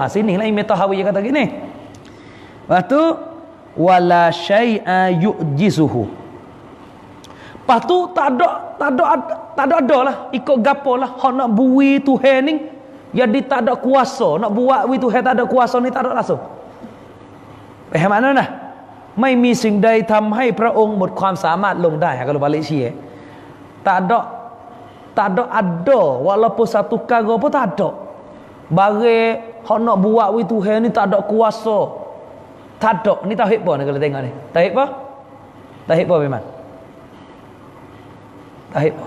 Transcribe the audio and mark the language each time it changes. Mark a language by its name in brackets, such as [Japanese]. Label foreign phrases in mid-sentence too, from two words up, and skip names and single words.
[Malay] Sini lah Imam Tahawi kata gini. Lepas tu [Arabic] ولا شيء يعجزه. [Malay] Lepas tu tak ada lah ikut gapo lah hak nak bui Tuhan ni jadi tak ada kuasa nak buat bui Tuhan, tak ada kuasa ni, tak ada langsung. Faham makna nah? [Thai] ไม่มีสิ่งใดทำให้พระองค์หมดความสามารถลงได้. [Malay] Kalau balik sini tak ada walaupun satu perkara pun tak ada. Bagi hak nak buat bui Tuhan ni tak ada kuasa. Tak ada. Ni tauhid apa ni kalau tengok ni? Tauhid apa? Tauhid apa memang? Tauhid apa?